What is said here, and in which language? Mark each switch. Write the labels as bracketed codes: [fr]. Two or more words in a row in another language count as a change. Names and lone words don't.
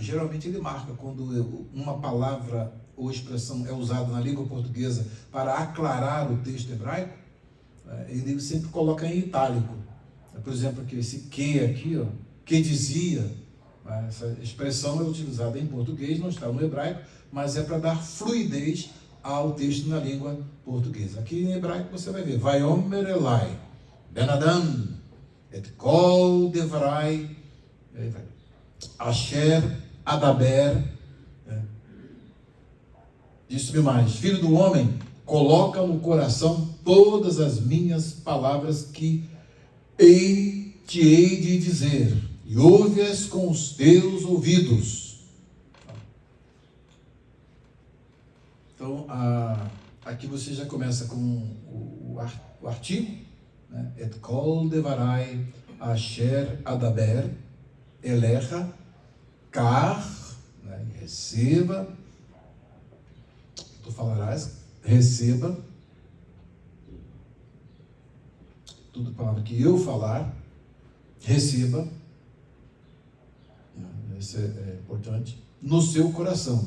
[pt] Geralmente ele marca quando uma palavra ou expressão é usada na língua portuguesa para aclarar o texto hebraico, ele sempre coloca em itálico. Por exemplo, aqui, esse que aqui, ó, que dizia, essa expressão é utilizada em português, não está no hebraico, mas é para dar fluidez ao texto na língua portuguesa. Aqui em hebraico você vai ver, [he] ויאמר אלי בן אדם את כל דברי אשר אדבר, [pt] disse-me mais, filho do homem, coloca no coração todas as minhas palavras que te hei de dizer, e ouve-as com os teus ouvidos. Então, aqui você já começa com o artigo, né? [he] את כל דברי אשר אדבר אליך קח, né? [pt] Receba, tu falarás, receba, tudo palavra que eu falar, receba, isso é importante, no seu coração.